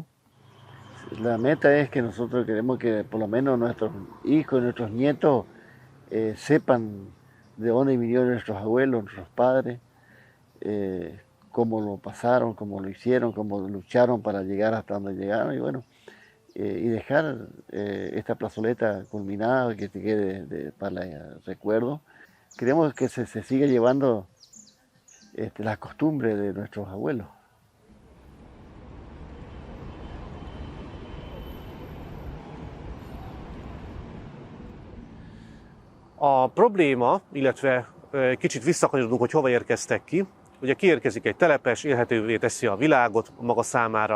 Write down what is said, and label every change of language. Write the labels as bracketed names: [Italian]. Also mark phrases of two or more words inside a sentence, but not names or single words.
[Spanish] La meta es que nosotros queremos que por lo menos nuestros hijos y nuestros nietos sepan de dónde vinieron nuestros abuelos, nuestros padres, cómo lo pasaron, cómo lo hicieron, cómo lucharon para llegar hasta donde llegaron, y bueno, y dejar esta plazoleta culminada, que te quede para el recuerdo. Queremos que se siga llevando las costumbres de nuestros abuelos. [Hungarian] A probléma, illetve kicsit visszakanyarodunk, hogy hova érkeztek ki. Ugye kiérkezik egy telepes, élhetővé teszi a világot maga számára.